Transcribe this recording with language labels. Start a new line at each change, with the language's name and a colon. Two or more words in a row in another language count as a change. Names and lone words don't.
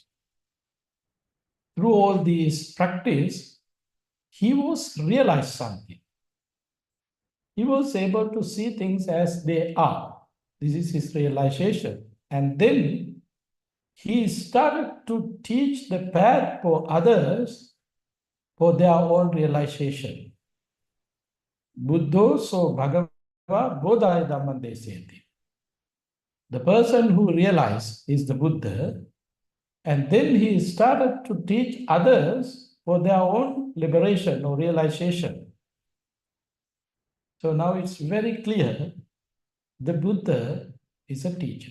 English: Through all these practice, he was realized something. He was able to see things as they are. This is his realization. And then he started to teach the path for others for their own realization.
Pali: Buddho so bhagava bodhaya dhamman deseti.
English: The person who realized is the Buddha, and then he started to teach others for their own liberation or realization. So now it's very clear the Buddha is a teacher.